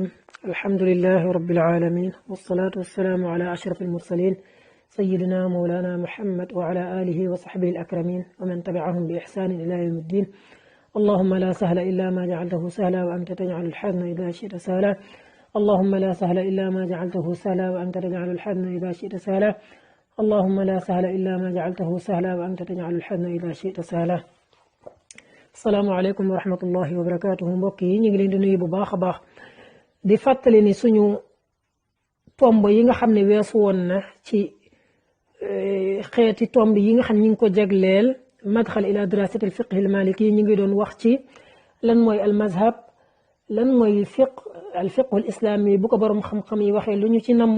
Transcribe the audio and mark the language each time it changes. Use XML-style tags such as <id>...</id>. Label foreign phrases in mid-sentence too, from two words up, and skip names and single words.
<ar>الحمد لله رب العالمين، والصلاة والسلام على أشرف المرسلين سيدنا مولانا محمد وعلى آله وصحبه الأكرمين ومن تبعهم بإحسان إلى يوم الدين. اللهم لا سهل إلا ما جعلته سهلا وأنت تجعل الحزن إذا شئت سهلا. اللهم لا سهل إلا ما جعلته سهلا وأنت تجعل الحزن إذا شئت سهلا. اللهم لا سهل إلا ما جعلته سهلا وأنت تجعل الحزن إذا شئت سهلا. السلام عليكم ورحمة الله وبركاته.</ar> <wo>mbokk yi ñu ngi leen di nuyu bu baax a baax di fàttali ni suñu tomb yi nga xam ne weesu woon na ci xeeti tomb yi nga xam ñu ngi ko jagleel</wo> <ar>مدخل إلى دراسة الفقه المالكي</ar> <wo>ñu ngi doon wax ci lan mooy</wo> <ar>المذهب,</ar> <wo>lan mooy</wo> <ar>الفقه الإسلامي</ar> <wo>bu ko borom xam-xam yi waxee lu ñu ci namm.</wo>